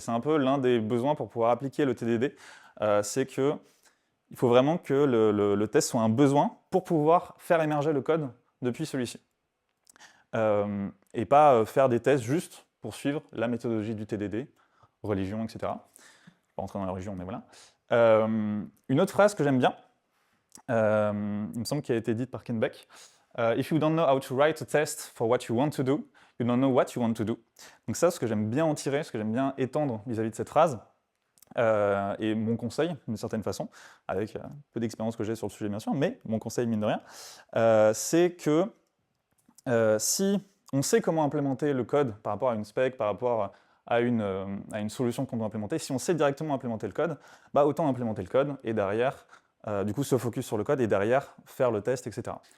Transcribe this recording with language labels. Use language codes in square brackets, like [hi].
[fr] C'est un peu l'un des besoins pour pouvoir appliquer le TDD, c'est que il faut vraiment que le test soit un besoin pour pouvoir faire émerger le code depuis celui-ci. Et pas faire des tests juste pour suivre la méthodologie du TDD, religion, etc. Je ne vais pas rentrer dans la religion, mais voilà. Une autre phrase que j'aime bien, il me semble qu'elle a été dite par Ken Beck. [en] If you don't know how to write a test for what you want to do, you don't know what you want to do. [fr] Donc ça, ce que j'aime bien en tirer, ce que j'aime bien étendre vis-à-vis de cette phrase, et mon conseil, d'une certaine façon, avec peu d'expérience que j'ai sur le sujet bien sûr, mais mon conseil mine de rien, c'est que si on sait comment implémenter le code par rapport à une spec, par rapport à une solution qu'on doit implémenter, si on sait directement implémenter le code, autant implémenter le code et derrière, du coup se focus sur le code et derrière faire le test, etc.